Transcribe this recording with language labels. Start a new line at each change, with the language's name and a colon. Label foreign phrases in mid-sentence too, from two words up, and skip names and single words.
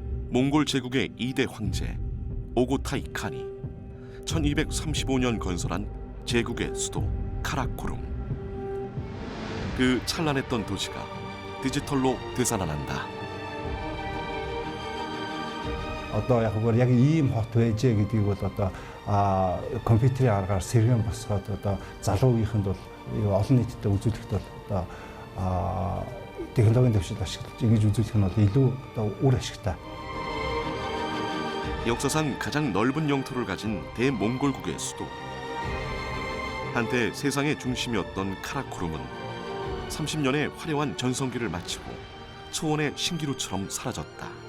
Korean: 몽골 제국의 2대 황제 오고타이 칸이 1235년 건설한 제국의 수도 카라코룸. 그 찬란했던 도시가 디지털로 되살아난다.
Mongolian: Одоо яг ийм хот байжээ гэдгийг бол одоо компьютерийн аргаар сэргэн босгоод одоо залуугийнханд бол олон нийтэд үзүүлэхэд бол одоо технологийн дэвшил ашиглаж ингэж үзүүлэх нь бол илүү одоо үр ашигтай.
Korean: 역사상 가장 넓은 영토를 가진 대몽골국의 수도. 한때 세상의 중심이었던 카라코룸은 30년의 화려한 전성기를 마치고 초원의 신기루처럼 사라졌다.